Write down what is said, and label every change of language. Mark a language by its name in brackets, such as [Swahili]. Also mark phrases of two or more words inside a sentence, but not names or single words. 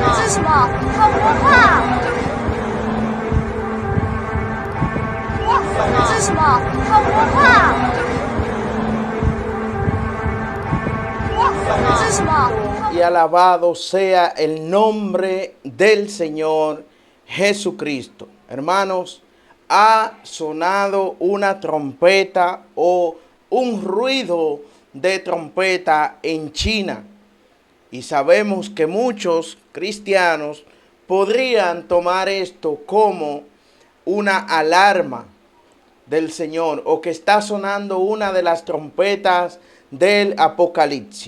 [Chinese] 什么？好可怕！这是什么？好可怕！这是什么？ [Spanish] Y alabado sea el nombre del Señor Jesucristo. Hermanos, ha sonado una trompeta o un ruido de trompeta en China. Y sabemos que muchos cristianos podrían tomar esto como una alarma del Señor o que está sonando una de las trompetas del Apocalipsis.